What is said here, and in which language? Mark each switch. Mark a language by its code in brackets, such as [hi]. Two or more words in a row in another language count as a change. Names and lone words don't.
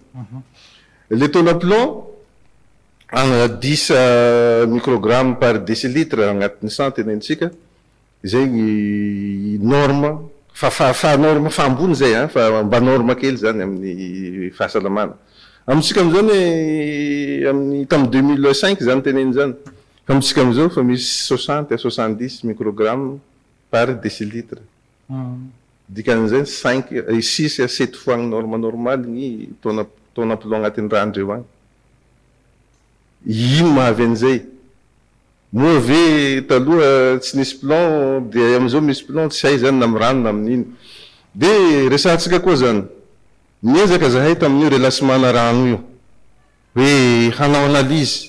[mg] Le tona plomb 10 [fr] microgrammes par décilitre [mg] agnatin'ny sang tenenitsika zay ny norme fa norme fa ambony zay fa mba norme kely zany amin'ny fahasalamana. Amitsika am'izany amin'ny tamin'ny 2005 zany teneny zany. Fa amitsika am'izao fa misy [fr] 60 à 70 microgrammes par décilitre. [mg] Dikan'izay [fr] 6 à 7 fois [mg] ny [fr] norme normale [mg] ny tona plomb agnatin'ny rano reo agny. Ino mahavy an'izay? Moa ave taloha tsy nisy plomb de am'izao misy plomb tsy hay zany na amin'ny rano na amin'ino. De resantsika koa zany miezaka zahay tamin'io relancement-na rano io hoe hanao analyse.